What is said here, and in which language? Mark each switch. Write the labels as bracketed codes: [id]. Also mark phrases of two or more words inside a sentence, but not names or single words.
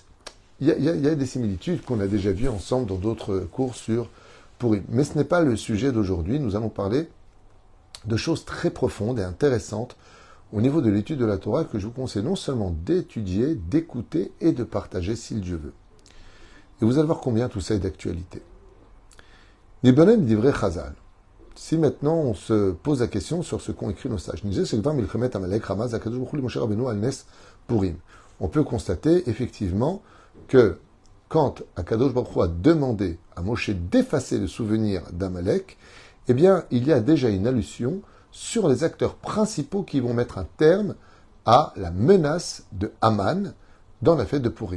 [fr] Il y a des similitudes qu'on a déjà vues ensemble dans d'autres cours sur Purim. Mais ce n'est pas le sujet d'aujourd'hui. Nous allons parler de choses très profondes et intéressantes au niveau de l'étude de la Torah que je vous conseille non seulement d'étudier, d'écouter et de partager si Dieu veut. Et vous allez voir combien tout ça est d'actualité. [he] נבונים דברי חז"ל. [fr] Si maintenant on se pose la question sur ce qu'ont écrit nos sages, on peut constater effectivement que quand [he] הקדוש ברוך הוא [fr] a demandé à Moshe d'effacer le souvenir d'Amalek, eh bien il y a déjà une allusion sur les acteurs principaux qui vont mettre un terme à la menace de Haman dans la fête de Purim.